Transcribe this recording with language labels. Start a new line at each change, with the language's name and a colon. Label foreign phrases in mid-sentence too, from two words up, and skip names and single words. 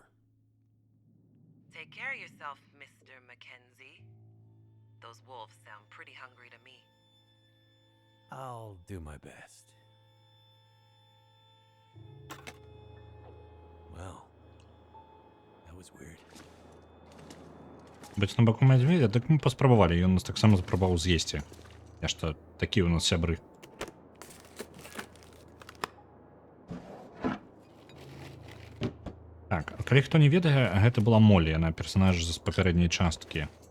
English: Take care of yourself, Mr. Mackenzie. Those wolves sound pretty hungry to me. I'll do my best. Well, that was weird.
Belarusian: Быць на баку мядзведзя, так мы паспрабавалі, ён нас таксама спрабаваў з'есці. Я што, такі ў нас сябры. Так, калі хто не ведае, гэта была Молі, яна персанаж з папярэдняй часткі.